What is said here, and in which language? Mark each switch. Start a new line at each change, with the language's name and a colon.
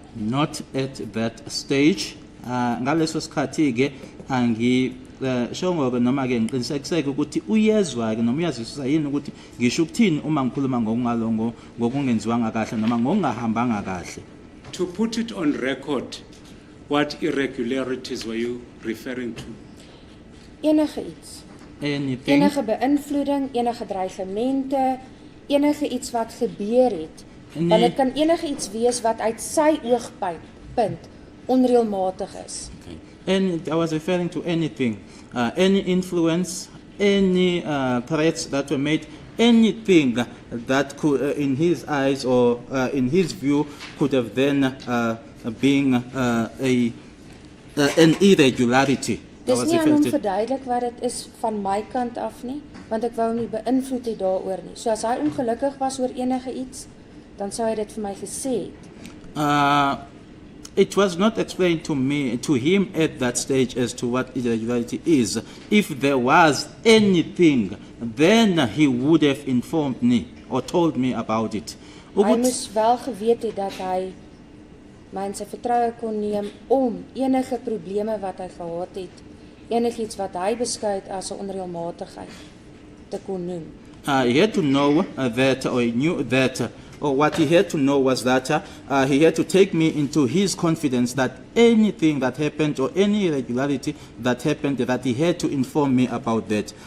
English: Not at that stage.
Zulu: Ngaleso sikhathi ke shongo ke noma ke ngiqinisekiseke ukuthi uyezwa ke noma uyazwisisa yini ukuthi ngisho ukuthini uma ngikhuluma ngokungalongo ngokungenziwanga kahle noma ngokungahambanga kahle.
English: To put it on record, what irregularities were you referring to?
Afrikaans: Enige iets.
English: Anything.
Afrikaans: Enige beïnvloeding, enige dreigemente, enige iets wat gebeur het. Nee. Want dit kan enige iets wees wat uit sy oogpunt onreëlmatig is.
English: And I was referring to anything, any influence, any threats that were made, anything that could, in his eyes or in his view, could have then been an irregularity.
Afrikaans: Dis nie aan hom verduidelik wat dit is van my kant af nie, want ek wou hom nie beïnvloed het daaroor nie. So as hy ongelukkig was oor enige iets, dan sou hy dit vir my gesê het.
English: It was not explained to him at that stage as to what irregularity is. If there was anything, then he would have informed me or told me about it.
Afrikaans: Hy moes wel geweet het dat hy my in sy vertroue kon neem om enige probleme wat hy gehad het, enigiets wat hy beskou het as 'n onreëlmatigheid te kon noem.
English: He had to know that, or he knew that, or what he had to know was that he had to take me into his confidence that anything that happened or any irregularity that happened, that he had to inform me about that.